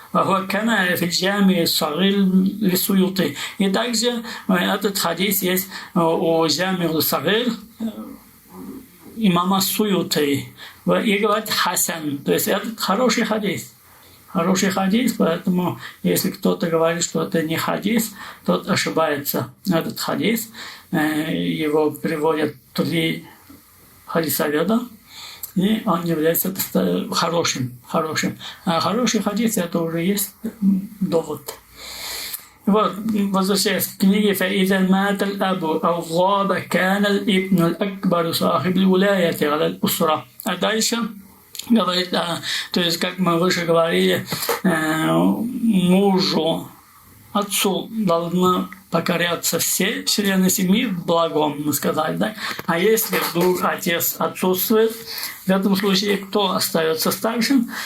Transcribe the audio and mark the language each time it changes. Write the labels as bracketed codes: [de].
[ar] كما في الجامع الصغير للسيوطي. [ru] И также этот хадис есть у Джами аль-Сагир имама Суюти. И говорит хасан, то есть это хороший хадис. Хороший хадис, поэтому если кто-то говорит, что это не хадис, тот ошибается. Этот хадис, его приводят три хадисоведа. и он является хорошим. А хороший хадис — это уже есть довод. Вот, возвращаясь к книге [ar] «فإذا مات الأب أو غاب كان الابن الأكبر صاحب الولاية على الأسرة». [ru] А дальше говорит, то есть, как мы выше говорили, мужу, отцу должны покоряться все члены семьи в благом, мы сказали, да? А если вдруг отец отсутствует, в этом случае кто остается старшим?